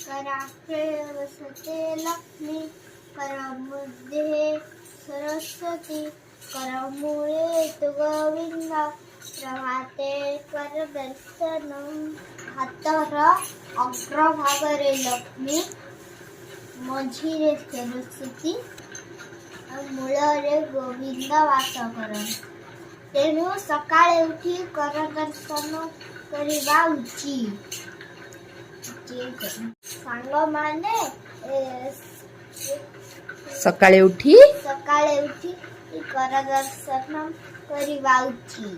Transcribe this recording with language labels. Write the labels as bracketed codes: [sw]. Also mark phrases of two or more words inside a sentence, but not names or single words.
[sa] कराग्रे वसते लक्ष्मी करमुध्ये सरस्वती करमूले तु गोविंद प्रभाते करदर्शनम [or] ହାତର ଅଗ୍ରଭାଗରେ ଲକ୍ଷ୍ମୀ ମଝିରେ ସରସ୍ୱତୀ ମୂଳରେ ଗୋବିନ୍ଦ ବାସ କରନ୍ତି। ତେଣୁ ସକାଳେ ଉଠି କର ଦର୍ଶନ କରିବା ଉଚିତ। ସାଙ୍ଗମାନେ ସକାଳେ ଉଠି କର ଦର୍ଶନ କରିବା ଉଚିତ।